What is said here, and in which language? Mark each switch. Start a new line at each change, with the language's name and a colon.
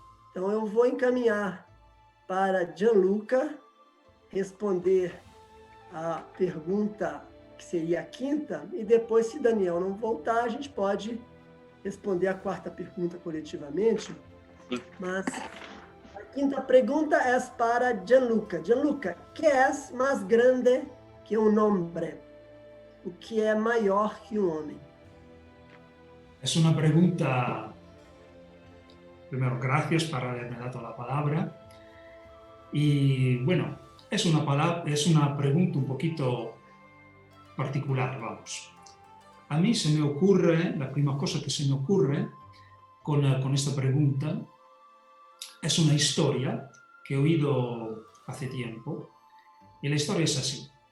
Portuguese: Então, eu vou encaminhar para Gianluca responder a pergunta que seria a quinta, e depois, se Daniel não voltar, a gente pode responder a quarta pergunta coletivamente. Mas a quinta pergunta é para Gianluca.
Spanish: Gianluca, ¿qué es más grande que un hombre?
Portuguese: O que é maior que um homem?
Spanish: Es una pregunta, primero, gracias por haberme dado la palabra. Y bueno, es una pregunta un poquito particular, vamos. A mí se me ocurre, la primera cosa que se me ocurre con esta pregunta es una historia que he oído hace tiempo. Y la historia es así.